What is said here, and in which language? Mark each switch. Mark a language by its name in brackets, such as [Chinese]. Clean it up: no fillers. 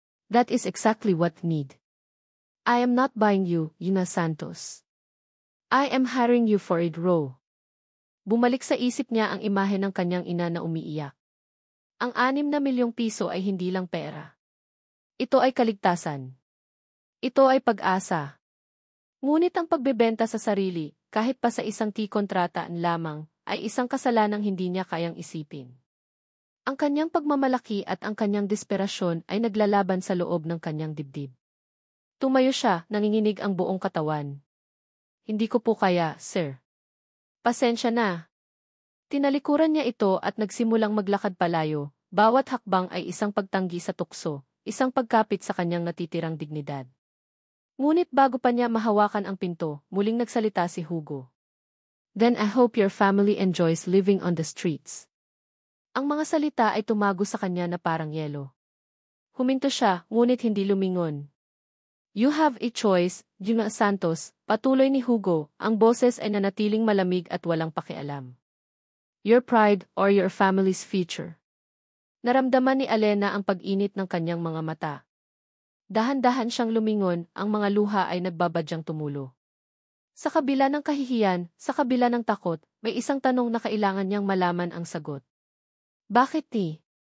[English] That is exactly what need. I am not buying you, Yuna Santos. I am hiring you for a role. [Filipino] Bumalik sa isip niya ang imahe ng kanyang ina na umiiyak. Ang 6 na milyong piso ay hindi lang pera. Ito ay kaligtasan. Ito ay pag-asa. Ngunit ang pagbebenta sa sarili, kahit pa sa isang kontrata lamang, ay isang kasalanang hindi niya kayang isipin. Ang kanyang pagmamalaki at ang kanyang desperasyon ay naglalaban sa loob ng kanyang dibdib. Tumayo siya, nanginginig ang buong katawan. Hindi ko po kaya, sir. Pasensya na. Tinalikuran niya ito at nagsimulang maglakad palayo, bawat hakbang ay isang pagtanggi sa tukso, isang pagkapit sa kanyang natitirang dignidad. Ngunit bago pa niya mahawakan ang pinto, muling nagsalita si Hugo. [English] Then I hope your family enjoys living on the streets. [Filipino] Ang mga salita ay tumago sa kanya na parang yelo. Huminto siya, ngunit hindi lumingon. [English] You have a choice, [Filipino] Yuna Santos, patuloy ni Hugo, ang boses ay nanatiling malamig at walang pakialam. [English] Your pride or your family's future. [Filipino] Naramdaman ni Alena ang pag-init ng kanyang mga mata. Dahan-dahan siyang lumingon, ang mga luha ay nagbabadyang tumulo. Sa kabila ng kahihiyan, sa kabila ng takot, may isang tanong na kailangan niyang malaman ang sagot. Bakit ni?